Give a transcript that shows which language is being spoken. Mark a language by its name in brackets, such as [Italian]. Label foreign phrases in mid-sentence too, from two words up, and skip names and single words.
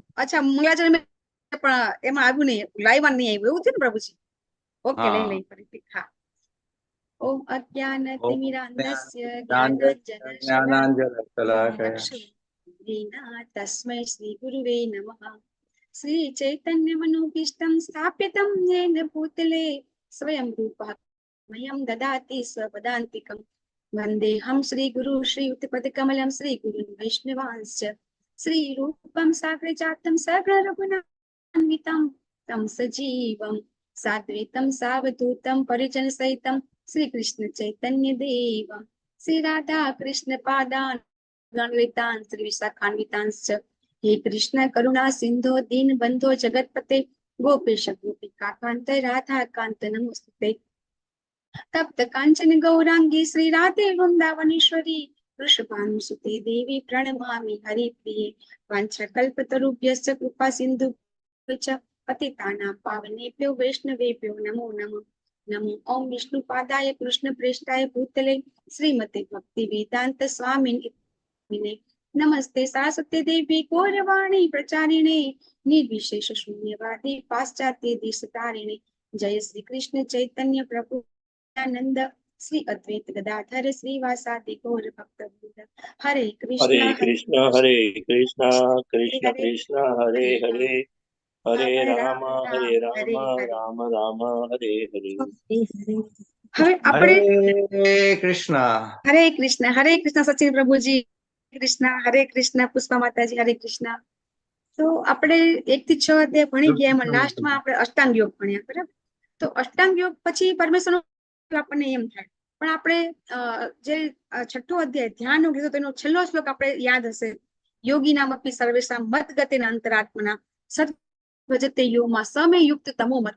[Gujarati] અચ્છા મંગલાચરણ પણ એમાં આવ્યું નહીં, લાઈવ નહીં આવ્યું એવું છે ને પ્રભુજી? ઓકે, લઈ લઈ ફરીથી. હા. [Sanskrit] ओम अज्ञानतिमिरान्धस्य ज्ञानांजनशलाकया तस्मै श्री गुरुवे नमः. श्री चैतन्य मनोभीष्टं સ્થાપિतं येन भूतले स्वयं रूपः मह्यं ददाति स्वपदान्तिकं वन्देऽहं श्रीगुरु श्रीयुतपदकमलं श्रीगुरुं वैष्णवांश्च श्रीरूपं साग्रजातं सगणरघुनान्वितं तं सजीवं साद्वैतं सावधूतं परिजनसहितं श्रीकृष्ण चैतन्य देवं श्री राधा कृष्ण पादान् गणवितान् श्री विशाखान्वितांश्च हे कृष्ण करुणा सिंधो दीन बंधो जगतपते गोपेश गोपिका कांत राधा कांत नमोस्तुते. तप्त कांचन गौरांगी श्री राधे वृंदावनेश्वरी वृषभानुसुते देवी प्रणमामि हरिप्रिये. वाञ्छाकल्पतरुभ्यश्च कृपा सिन्धुभ्यश्च पतितानां पावनेभ्यो वैष्णवेभ्यो नमो नमः. नमो ओम विष्णुपादाय कृष्णप्रेष्ठाय भूतले श्रीमते भक्ति वेदांत स्वामिने नमस्ते सारस्वती देवी गौरवाणी प्रचारिणे निर्विशेष शून्यवादी पाश्चात्य देशतारिणे. जय श्री कृष्ण चैतन्य प्रभु नित्यानंद श्री अद्वैत गदाधर श्रीवासादि गौर भक्त वृंद. हरे कृष्ण कृष्ण कृष्ण कृष्ण हरे हरे हरे राम राम राम हरे हरे. [Gujarati] હવે આપણે હરે કૃષ્ણ સચિન પ્રભુજી, કૃષ્ણ હરે કૃષ્ણ પુષ્પા માતાજી, હરે કૃષ્ણ. તો આપણે 1 થી 6 અધ્યાય ભણી ગયા, એમાં લાસ્ટમાં આપણે અષ્ટાંગ યોગ ભણ્યા. બરાબર? તો અષ્ટાંગ યોગ પછી પરમેશ્વર આપણને એમ થાય, પણ આપણે જે 6ઠો અધ્યાય ધ્યાન યોગ લીધો તો એનો છેલ્લો શ્લોક આપણે યાદ હશે, [Sanskrit] योगी नामपी सर्वेशाम मत गतेन अंतरात्मना सद भजते योमां समे युक्त तमो मतः.